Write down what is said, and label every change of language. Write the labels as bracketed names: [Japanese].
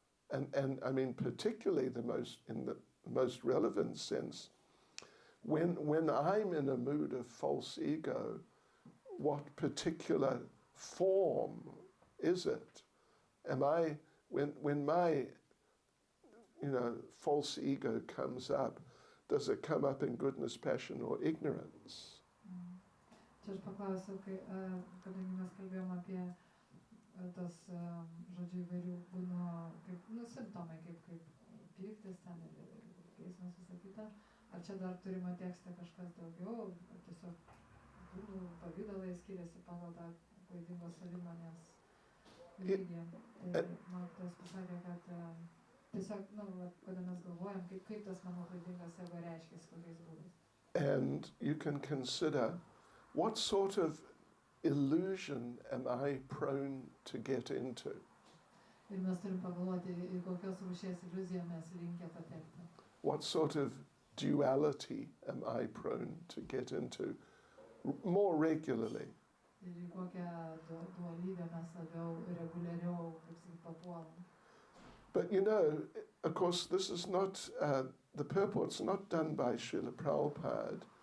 [English] And I mean, particularly in the most relevant sense, when I'm in a mood of false ego, what particular form is it? When my false ego comes up, does it come up in goodness, passion, or ignorance? [Lithuanian] Čia aš paklausiau, kadangi mes kalbėjom apie tas, žodžiu, įvairių būno, simptomai, kaip pyktis ten ir geismas, visa kita. Ar čia dar turima tekste kažkas daugiau, ar tiesiog būnų pavydalai skiriasi pagal tą klaidingos savimonės lygį. Tai mokytojas pasakė, kad tiesiog, kada mes galvojam, kaip tas mano klaidingas ego reiškiasi, kokiais būdais. [English] And you can consider what sort of illusion am I prone to get into? [Lithuanian] Ir mes turim pagalvoti, į kokios rūšies iliuziją mes linkę patekti. [English] What sort of duality am I prone to get into more regularly? [Lithuanian] Ir į kokią dualybę mes labiau reguliariau, papuolam. [English] But of course, this is not, the purport's not done by Srila Prabhupada.